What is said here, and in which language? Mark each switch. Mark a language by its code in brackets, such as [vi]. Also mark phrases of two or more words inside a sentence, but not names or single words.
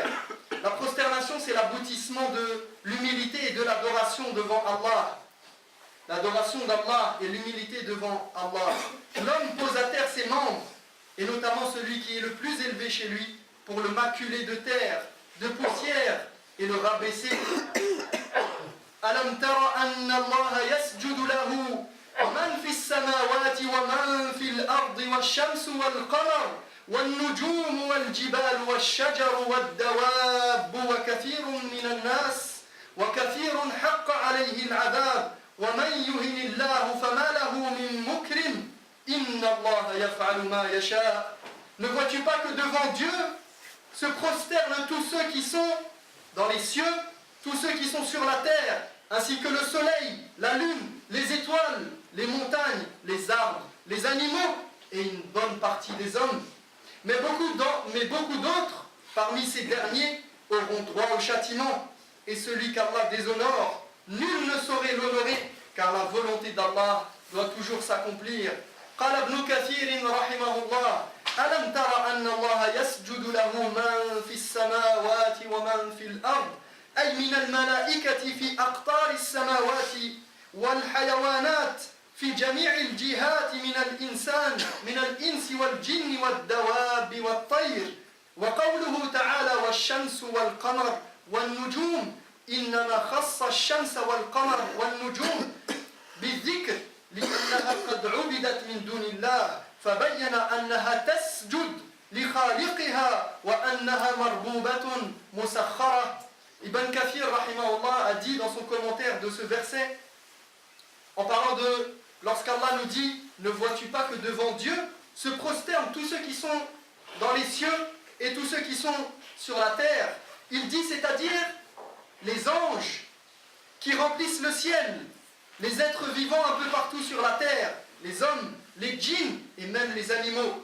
[fr] La prosternation, c'est l'aboutissement de l'humilité et de l'adoration devant Allah. L'adoration d'Allah et l'humilité devant Allah. L'homme pose à terre ses membres, et notamment celui qui est le plus élevé chez lui, pour le maculer de terre, de poussière, et le rabaisser. [ar] ألم تر أن الله يسجد له من في السماوات ومن في الأرض والشمس والقمر والنجوم والجبال والشجر والدواب وكثير من الناس وكثير حق عليه العذاب. [fr] Ne vois-tu pas que devant Dieu se prosternent tous ceux qui sont dans les cieux, tous ceux qui sont sur la terre, ainsi que le soleil, la lune, les étoiles, les montagnes, les arbres, les animaux et une bonne partie des hommes. Mais beaucoup d'autres, parmi ces derniers, auront droit au châtiment. Et celui qu'Allah déshonore, nul ne saurait l'honorer, car la volonté d'Allah doit toujours s'accomplir. [ar] قال ابن كثير رحمه الله ألم تر أن الله يسجد له من في السماوات ومن في الأرض أي من الملائكة في أقطار السماوات والحيوانات في جميع الجهات من الإنس والجن والدواب والطير وقوله تعالى والشمس والقمر والنجوم إنما خص الشمس والقمر والنجوم بالذكر لأنها قد عبدت من دون الله فبين أنها تسجد لخالقها وأنها مربوبة مسخرة. [fr] Ibn Kathir rahimahullah a dit dans son commentaire de ce verset, en parlant de lorsqu'Allah nous dit ne vois-tu pas que devant Dieu se prosternent tous ceux qui sont dans les cieux et tous ceux qui sont sur la terre, il dit c'est-à-dire les anges qui remplissent le ciel, les êtres vivants un peu partout sur la terre, les hommes, les djinns et même les animaux.